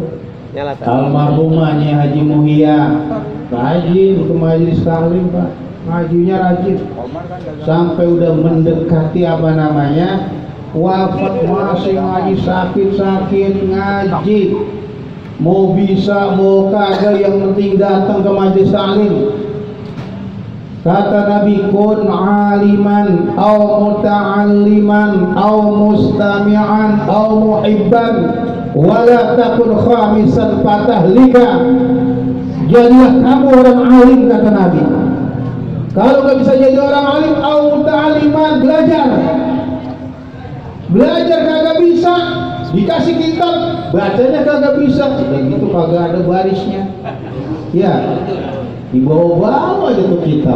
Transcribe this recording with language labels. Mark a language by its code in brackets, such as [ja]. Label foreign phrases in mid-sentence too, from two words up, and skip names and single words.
[id] Almarhumahnya Haji Muhia, rajin ke majelis taklim Pak, ngajinya rajin, sampai udah mendekati apa namanya wafat masih ngaji, sakit ngaji, mau bisa mau kagak yang penting datang ke majelis taklim. Kata Nabi, [ar] كن عالما أو متعلما أو مستمعا أو محبا ولا تكن خامسا فتهلك. [id] Jadilah kamu orang alim, kata Nabi. Kalau nggak bisa jadi orang alim, [ar] أو متعلما, [id] belajar kagak bisa, dikasih kitab bacanya kagak bisa, udah gitu kagak ada barisnya ya, dibawa-bawa aja tuh kitab.